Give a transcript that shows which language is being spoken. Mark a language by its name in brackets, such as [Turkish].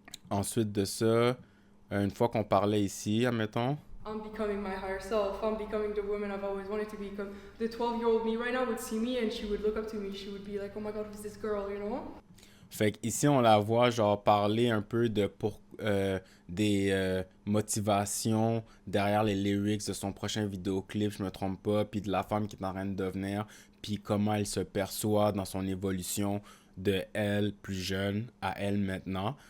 [French] Ensuite de ça, une fois qu'on parlait ici, admettons, [English] I'm becoming my higher self. I'm becoming the woman I've always wanted to be. Comme the 12-year-old me right now would see me and she would look up to me. She would be like, oh my god, who's this girl, you know? [French] Fait qu'ici, on la voit genre parler un peu de des motivations derrière les lyrics de son prochain vidéoclip, je me trompe pas, puis de la femme qui est en train de devenir, puis comment elle se perçoit dans son évolution de elle plus jeune à elle maintenant.